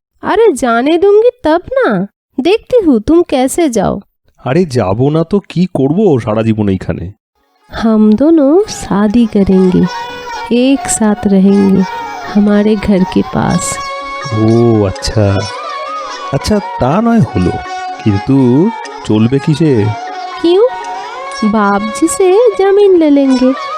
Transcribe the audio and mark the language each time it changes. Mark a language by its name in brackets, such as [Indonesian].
[Hindi] अरे जाने दूंगी तब ना, देखती हूँ तुम कैसे जाओ। [Bangla] আরে যাব না তো কি করব সারা জীবন এইখানে? [Hindi] हम दोनों शादी करेंगे, एक साथ रहेंगे हमारे घर के पास। [Bangla] ও আচ্ছা আচ্ছা, তা নয় হলো, কিন্তু চলবে কিসে? [Hindi] क्यों? बाप जी से जमीन ले लेंगे,